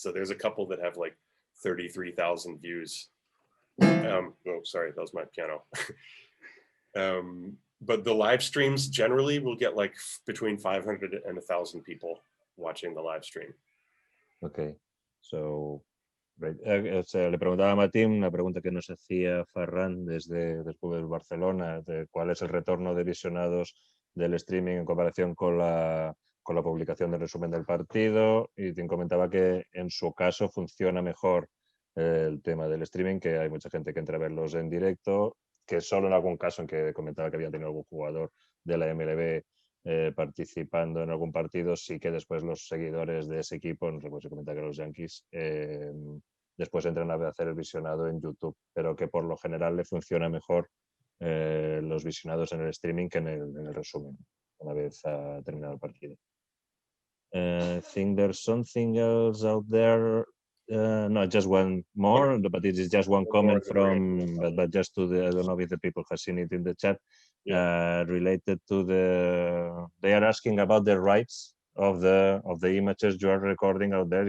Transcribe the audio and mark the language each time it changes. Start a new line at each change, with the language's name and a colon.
English: So there's a couple that have like 33,000 views. Oh, sorry, that was my piano. But the live streams generally will get like between 500 and 1,000 people watching the live stream. Okay, so right.
Spanish: Le preguntaba a Martín una pregunta que nos hacía Ferran desde Barcelona, de cuál es el retorno de visionados del streaming en comparación con la publicación del resumen del partido, y Tim comentaba que en su caso funciona mejor el tema del streaming, que hay mucha gente que entra a verlos en directo, que solo en algún caso en que comentaba que había tenido algún jugador de la MLB participando en algún partido, sí que después los seguidores de ese equipo, no recuerdo si comenta que los Yankees, después entran a hacer el visionado en YouTube, pero que por lo general le funciona mejor los visionados en el streaming que en el resumen, una vez ha terminado el partido.
English: I think there's something else out there. No, just one more, but it is just one comment from, but just to the, I don't know if the people have seen it in the chat, related to they are asking about the rights of the images you are recording out there.